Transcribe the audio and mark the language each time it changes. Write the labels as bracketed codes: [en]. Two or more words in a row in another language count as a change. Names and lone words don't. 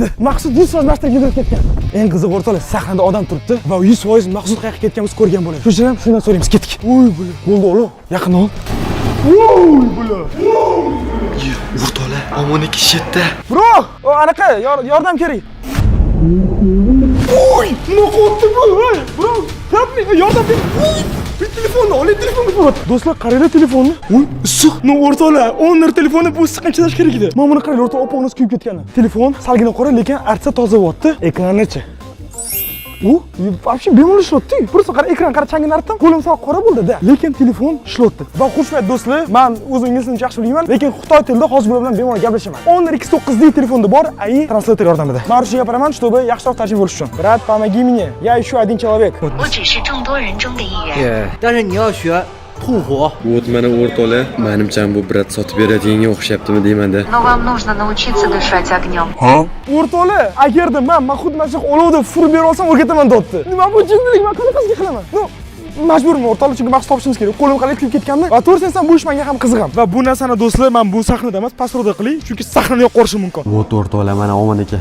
[uz] Maqsud 100% narsaga yugurib ketgan. Eng qiziq o'rtoqlar, sahnada odam turibdi va 100% Maqsud qayerga ketganimizni ko'rgan bo'ladi. Shuning uchun ham shundan so'raymiz, ketdik. Bo'ldi o'g'lim. Yaqin ol. O'rtoqlar, Omon aka shetda. Bro, anaqa yordam kerak. Nima qildi bu? [en] Bro, help me, [uz] yordam ber. Bir telefonni oling, telefonni ko'rat. Do'stlar, qaranglar telefonni. Issiq. O'rtoqlar, 10 telefonni bu issiqqa chidash kerak edi. Mana buni qarang, o'rtoq, opog'imiz kuyib ketgan. Telefon salgina qora, lekin artsa toza bo'lyapti. Ekranichi. u вообще bemalol ishlayapti. Просто qara ekran qara changini artdim, qo'lim sal qora bo'ldi-da. Lekin telefon ishlayapti. Va xushmat do'stlar, men o'z inglizimni yaxshi bilmayman, lekin Xitoy tilida hozir bilan bemalol gaplashaman. Honor X9 D telefonda bor, [en] AI translator [uz] yordamida. Men ruscha gapiraman, чтобы yaxshiroq tarjima bo'lish uchun. [ru] Brat, помоги мне. Я ищу один человек. [zh] 我只是众多人中的一人。但是你要学吐火。 [uz] Вот mana o'rtoqlar, menimcha bu brat sotib beradiganga o'xshayaptimi deyman-da. [ru] Но вам нужно научиться дышать огнем. [uz] O'rtoqlar, agarda men xuddi mana shu olovda furib bera olsam o'rgataman deyapti. Nima bu jinnilik, men qanaqasiga qilaman? No, majburman o'rtoqlar, chunki maqsad topishimiz kerak. Qo'lim qalay kuyib ketganda va to'g'risi bu ish menga ham qiziqam. Va bu narsani do'stlar, men bu sahnada emas, pastroqda qiling, chunki sahnani yo'q qorishi mumkin. Вот o'rtoqlar, mana omon ekan.